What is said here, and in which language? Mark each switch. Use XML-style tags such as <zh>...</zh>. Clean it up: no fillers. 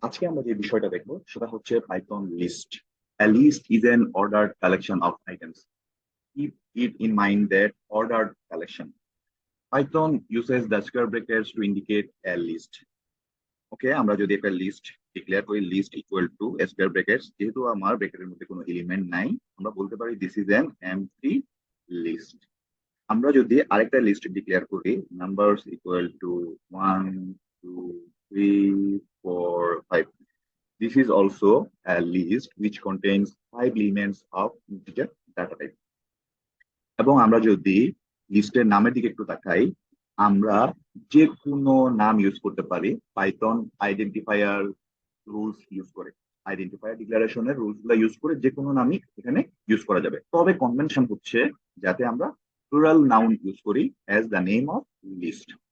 <bn>আজকে আমরা যে বিষয়টা দেখবো সেটা হচ্ছে Python list.</bn> <en>A list is an ordered collection of items. Keep it in mind that ordered collection. Python uses the square brackets to indicate a list.</en> <bn>ওকে, আমরা যদি একটা লিস্ট ডিক্লেয়ার করি, list equal to square brackets, যেহেতু আমার ব্র্যাকেটের মধ্যে কোনো element নাই, আমরা বলতে পারি</bn> <en>This is an empty list.</en> <bn>আমরা যদি আরেকটা লিস্ট ডিক্লেয়ার করি, numbers equal to 1 2 3 4 5,</bn> <en>this is also a list which contains 5 elements of integer data type.</en> <bn>এবং আমরা যদি লিস্টের নামের দিকে একটু তাকাই, আমরা যে কোনো নাম ইউজ করতে পারি পাইথন আইডেন্টিফায়ার রুলস ইউজ করে। আইডেন্টিফায়ার ডিক্লারেশনের রুলস গুলো ইউজ করে যে কোনো নামই এখানে ইউজ করা যাবে, তবে কনভেনশন হচ্ছে যাতে আমরা প্লুরাল নাউন ইউজ করি as the name of list.</bn>